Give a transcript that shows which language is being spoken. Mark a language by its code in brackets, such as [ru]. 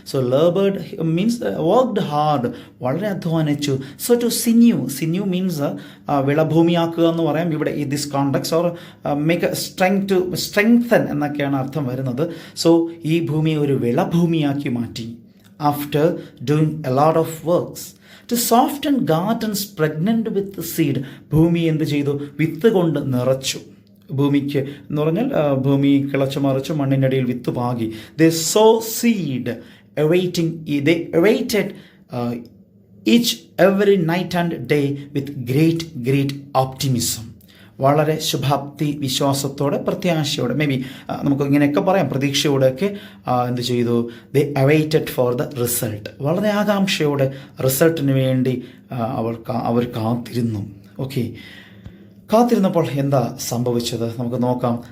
[en] So labored means worked hard, [ml] വളരെ അധ്വാനിച്ചു. [en] So to sinew means [ml] വിളഭൂമിയാക്കുക എന്ന് പറയാം ഇവിടെ ഈ this context, or make strengthen എന്നൊക്കെയാണ് അർത്ഥം വരുന്നത്. സോ ഈ ഭൂമിയെ ഒരു വിളഭൂമിയാക്കി മാറ്റി. [en] After doing a lot of works, to soften gardens pregnant with seed. [ml] ഭൂമി എന്ത് ചെയ്തു? വിത്ത് കൊണ്ട് നിറച്ചു. ഭൂമിക്ക് എന്ന് പറഞ്ഞാൽ ഭൂമി കിളച്ചു മറിച്ചു മണ്ണിനടിയിൽ വിത്ത് പാകി. [en] they sow seed, they awaited each every night and day with great optimism. [ml] വളരെ ശുഭാപ്തി വിശ്വാസത്തോടെ, പ്രത്യാശയോടെ, മേ ബി നമുക്ക് ഇങ്ങനെയൊക്കെ പറയാം, പ്രതീക്ഷയോടെയൊക്കെ എന്ത് ചെയ്തു? [en] They awaited for the result. [ml] വളരെ ആകാംക്ഷയോടെ റിസൾട്ടിന് വേണ്ടി അവർ കാത്തിരുന്നു. ഓക്കെ, കാത്തിരുന്നപ്പോൾ എന്താ സംഭവിച്ചത് നമുക്ക് നോക്കാം.